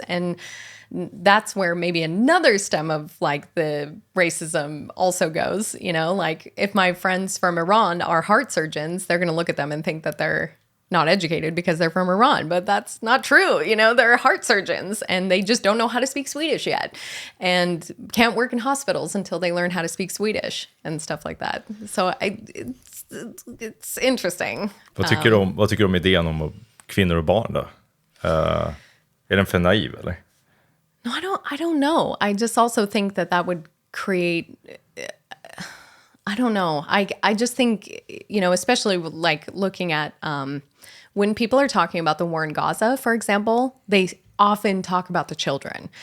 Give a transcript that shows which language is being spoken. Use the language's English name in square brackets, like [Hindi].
[English] And that's where maybe another stem of like the racism also goes, you know, like if my friends from Iran are heart surgeons, they're going to look at them and think that they're not educated because they're from Iran, but that's not true. You know, they're heart surgeons and they just don't know how to speak Swedish yet and can't work in hospitals until they learn how to speak Swedish and stuff like that. So it's interesting. [Swedish] Vad tycker du om idén om kvinnor och barn då? Är den för naiv eller? [English] No, I don't know. I just also think that would create, I don't know. I just think, you know, especially like looking at when people are talking about the war in Gaza, for example, they often talk about the children.